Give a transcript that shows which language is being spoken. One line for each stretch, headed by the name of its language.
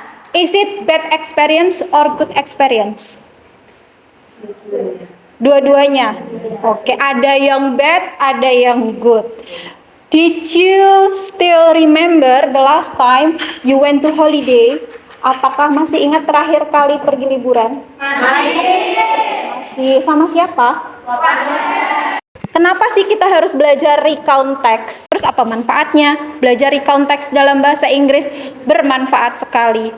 English: Is it bad experience or good experience?
Indonesian: Dua-duanya. Oke, ada yang bad, ada yang good.
English: Did you still remember the last time you went to holiday?
Indonesian: Apakah masih ingat terakhir kali pergi liburan? Masih. Sama siapa? Kenapa sih kita harus belajar recount text? Terus apa manfaatnya? Belajar recount text dalam bahasa Inggris bermanfaat sekali.